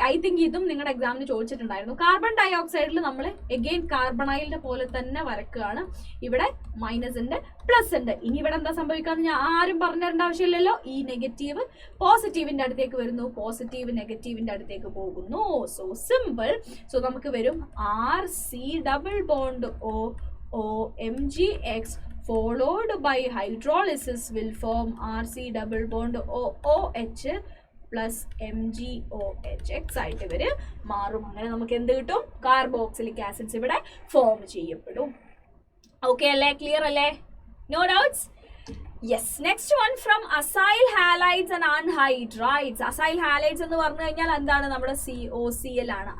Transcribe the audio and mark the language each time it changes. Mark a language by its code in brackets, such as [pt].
[en] I think [ml] ഇതും നിങ്ങളുടെ എക്സാമിന് ചോദിച്ചിട്ടുണ്ടായിരുന്നു. കാർബൺ ഡയോക്സൈഡിൽ നമ്മൾ അഗെയിൻ കാർബണൈലിന്റെ പോലെ തന്നെ വരക്കുകയാണ്. ഇവിടെ മൈനസ് ഉണ്ട്, പ്ലസ് ഉണ്ട്. ഇനി ഇവിടെ എന്താ സംഭവിക്കാന്ന് ഞാൻ ആരും പറഞ്ഞു തരേണ്ട ആവശ്യമില്ലല്ലോ. ഈ നെഗറ്റീവ് പോസിറ്റീവിന്റെ അടുത്തേക്ക് വരുന്നു, പോസിറ്റീവ് നെഗറ്റീവിന്റെ അടുത്തേക്ക് പോകുന്നു. So simple. സോ നമുക്ക് വരും RC double bond OMGX [en] followed by hydrolysis will form RC double bond OOH [ml] plus MgOH ആയിട്ട് ഇവര് മാറും. അങ്ങനെ നമുക്ക് എന്ത് കിട്ടും? കാർബോക്സിലിക് ആസിഡ്സ് ഇവിടെ ഫോം ചെയ്യപ്പെടും. ഓക്കെ അല്ലേ? ക്ലിയർ അല്ലേ? No doubts? Yes. [en] Next one from acyl halides and anhydrides. [ml] Acyl halides എന്ന് പറഞ്ഞു കഴിഞ്ഞാൽ എന്താണ്? നമ്മുടെ COCl ആണ്.